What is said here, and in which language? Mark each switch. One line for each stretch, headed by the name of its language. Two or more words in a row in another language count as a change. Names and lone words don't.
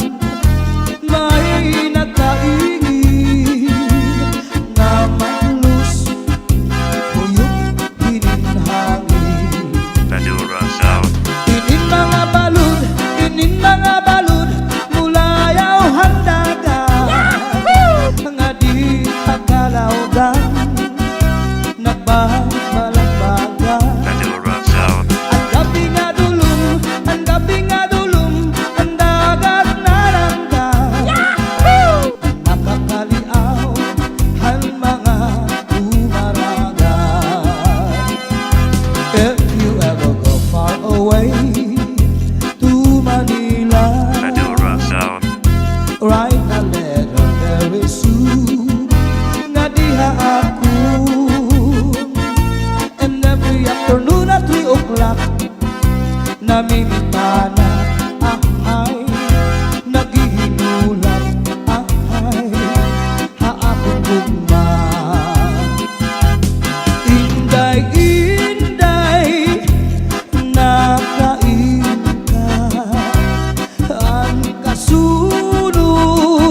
Waray: May nagkaingin Nga manlus Buyog hininhangin Inin mga balud Mulayaw handagan Nga di pagkalawdan Nagbabalagbagan Ang gabi nga dulum Ang dagat narangga Ang nakakaliaw Han mga
English: umaragan If you ever go far away To Manila Write a letter very soon
Waray: Nga diha ako
English: And every afternoon at 3 o'clock
Waray: Namimintana ahay Naghihinulat ahay Haakong gugma Inday nakain ka Ang kasunod